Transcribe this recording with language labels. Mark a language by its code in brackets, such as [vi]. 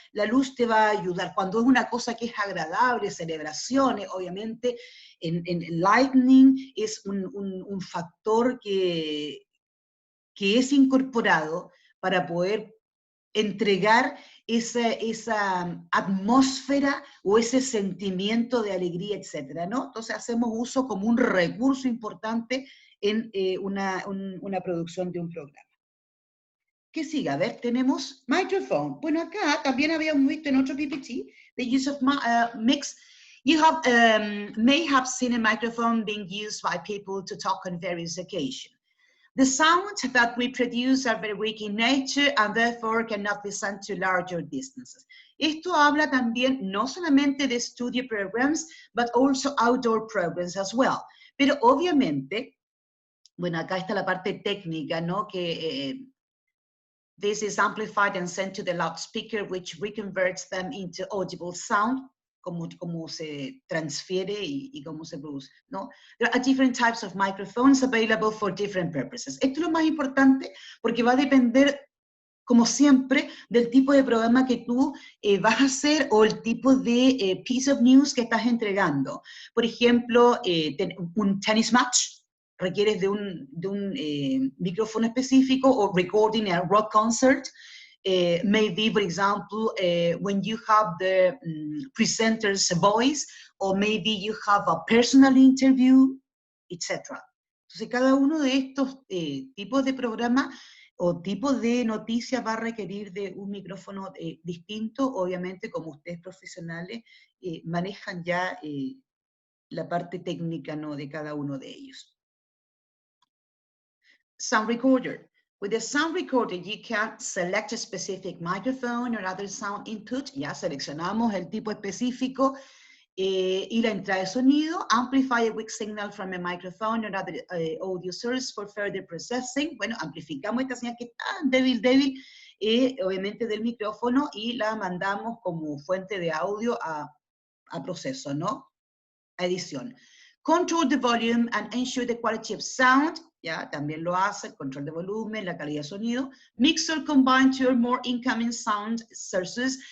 [es] La luz te va a ayudar. Cuando es una cosa que es agradable, celebraciones, obviamente, en Lightning es un factor que es incorporado para poder entregar esa atmósfera o ese sentimiento de alegría, etcétera, ¿no? Entonces hacemos uso como un recurso importante en una producción de un programa. ¿Qué sigue? A ver, tenemos [en] microphone. [es] Bueno, acá también habíamos visto en otro PPT, [en] the use of mix. You may have seen a microphone being used by people to talk on various occasions. The sounds that we produce are very weak in nature and therefore cannot be sent to larger distances. [es] Esto habla también no solamente de [en] studio programs, but also outdoor programs as well. [es] Pero obviamente, bueno, acá está la parte técnica, ¿no? Que [en] this is amplified and sent to the loudspeaker, which reconverts them into audible sound. [es] Cómo se transfiere y cómo se produce, ¿no? [en] There are different types of microphones available for different purposes. [es] Esto es lo más importante porque va a depender, como siempre, del tipo de programa que tú vas a hacer o el tipo de [en] piece of news [es] que estás entregando. Por ejemplo, un [en] tennis match [es] requieres de un micrófono específico o [en] recording a rock concert. Maybe, for example, when you have the presenter's voice, or maybe you have a personal interview, etc. [es] Entonces, cada uno de estos tipos de programas o tipos de noticias va a requerir de un micrófono distinto. Obviamente, como ustedes profesionales manejan ya la parte técnica, ¿no?, de cada uno de ellos. [en] Sound recorder. With the sound recorder, you can select a specific microphone or other sound input. [es] Ya seleccionamos el tipo específico y la entrada de sonido. [en] Amplify a weak signal from a microphone or other audio source for further processing. [es] Bueno, amplificamos esta señal que está débil, obviamente del micrófono y la mandamos como fuente de audio a proceso, ¿no? A edición. [en] Control the volume and ensure the quality of sound. [es] Ya, también lo hace, el control de volumen, la calidad de sonido. [en] Mixer combine two or more incoming sound sources.